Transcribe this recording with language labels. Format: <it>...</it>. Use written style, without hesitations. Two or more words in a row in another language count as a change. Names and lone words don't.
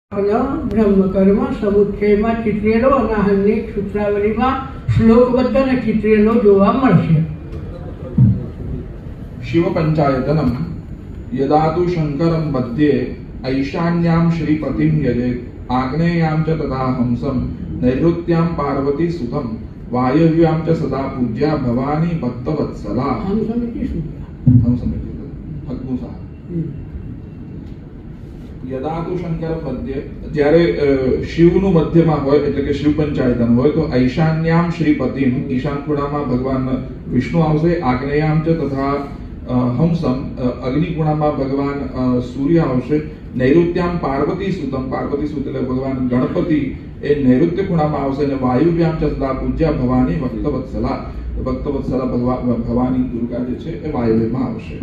<gu>બ્રહ્મ કર્મ સમુચ્ચયમાં ચિત્રેલો અનાહનની સૂત્રાવલીમાં શ્લોકબદ્ધ અને ચિત્રેલો જોવા મળશે.</gu> <sa>शिव पंचायतनम यदातु शंकरम मध्ये ऐशान्याम श्रीपतिम यजेत आग्नेयाम च तथा हंसम नैऋत्याम पार्वती सुतम वायव्याम च सदा पूज्या भवानी भक्तवत्सला. यदातु शंकर मध्य</sa> <gu>જ્યારે શિવનું મધ્યમાં હોય એટલે કે શિવ પંચાયતન હોય તો ઐશાન્યામ શ્રીપતિમ ઈશાન ખૂણામાં ભગવાન વિષ્ણુ આવશે,</gu> <sa>આગ્નેયામ ચ તથા હંસમ</sa> <gu>અગ્નિ ખૂણામાં ભગવાન સૂર્ય આવશે,</gu> <sa>નૈઋત્યામ પાર્વતી સુતમ</sa> <gu>પાર્વતી સુત એટલે ભગવાન ગણપતિ એ નૈઋત્ય ખૂણામાં આવશે અને</gu> <sa>વાયુવ્યામ ચ સદા પૂજ્યા ભવાની ભક્તવત્સલા</sa> <gu>ભક્તવત્સલા ભવાની દુર્ગા જે છે એ વાયુવ્યમાં આવશે.</gu>